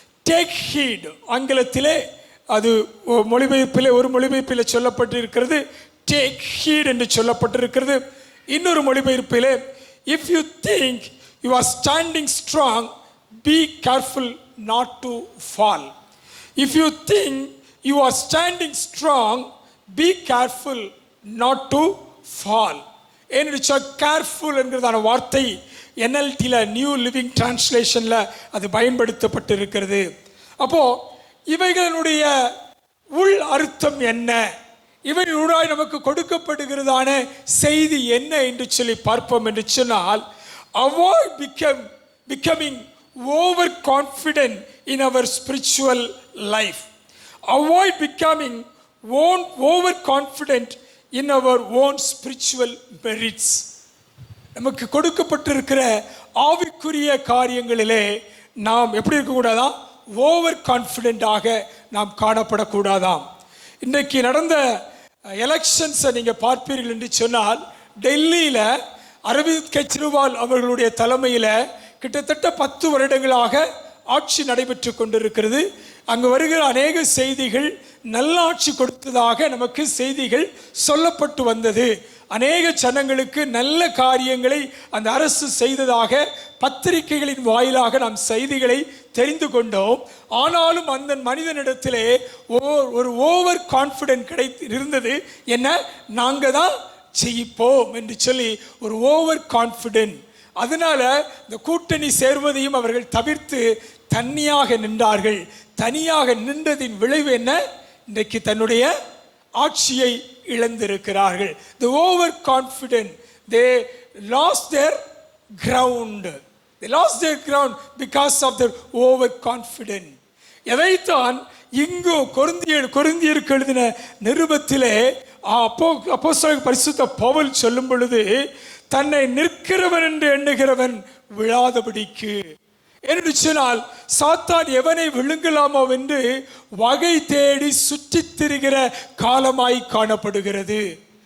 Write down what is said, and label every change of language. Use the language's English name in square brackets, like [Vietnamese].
[Tamil] Take heat, ஆங்கிலத்திலே அது மொழிபெயர்ப்பிலே ஒரு மொழிபெயர்ப்பிலே சொல்லப்பட்டிருக்கிறது டேக் ஹீட் என்று சொல்லப்பட்டிருக்கிறது. இன்னொரு மொழிபெயர்ப்பிலே [English] If you think you are standing strong be careful not to fall. If you think you are standing strong, be careful not to fall. ஏனென்று careful என்கிறதான வார்த்தை NLTல new living டிரான்ஸ்லேஷன்ல அது பயன்படுத்தப்பட்டிருக்கிறது. [Tamil] அப்போ இவைகளுடைய உள் அர்த்தம் என்ன, இவைகளுடாய் நமக்கு கொடுக்கப்படுகிறதான செய்தி என்ன என்று சொல்லி பார்ப்போம் என்று சொன்னால், [English] avoid becoming overconfident in our spiritual life. Avoid becoming overconfident in our own spiritual merits. [Tamil] நமக்கு கொடுக்கப்பட்டிருக்கிற ஆவிக்குரிய காரியங்களிலே நாம் எப்படி இருக்கக்கூடாதாம்? ஓவர் கான்ஃபிடென்ட்டாக நாம் காணப்படக்கூடாதாம். இன்றைக்கு நடந்த எலெக்ஷன்ஸை நீங்கள் பார்ப்பீர்கள் என்று சொன்னால், டெல்லியில் அரவிந்த் கெஜ்ரிவால் அவர்களுடைய தலைமையில் கிட்டத்தட்ட 10 வருடங்களாக ஆட்சி நடைபெற்று கொண்டிருக்கிறது. அங்கு வருகிற அநேக செய்திகள் நல்ல ஆட்சி கொடுத்ததாக நமக்கு செய்திகள் சொல்லப்பட்டு வந்தது. அநேக ஜனங்களுக்கு நல்ல காரியங்களை அந்த அரசு செய்ததாக பத்திரிகைகளின் வாயிலாக நாம் செய்திகளை தெரிந்து கொண்டோம். ஆனாலும் அந்த மனிதனிடத்திலே ஒரு ஓவர் கான்ஃபிடென்ட் இருந்தது. என்ன, நாங்கள் தான் ஜெயிப்போம் என்று சொல்லி ஒரு ஓவர் கான்ஃபிடென்ட். அதனால இந்த கூட்டணி சேர்வதையும் அவர்கள் தவிர்த்து தனியாக நின்றார்கள். தனியாக நின்றதின் விளைவு என்ன? இன்றைக்கு தன்னுடைய ஆட்சியை இழந்திருக்கிறார்கள். [English] The overconfident, they lost their ground. They lost their ground because of their overconfident. [Tamil] எதைத்தான் இங்கு கொரிந்தியருக்கு எழுதின நிருபத்திலே அப்போஸ்தலர் பரிசுத்த பவுல் சொல்லும் பொழுது, தன்னை நிற்கிறவன் என்று எண்ணுகிறவன் விழாதபடிக்கு. என்று சொன்னால் சாத்தான் எவனை விழுங்கலாமோ என்று வகை தேடி சுற்றித் திரிகிற காலமாய் காணப்படுகிறது.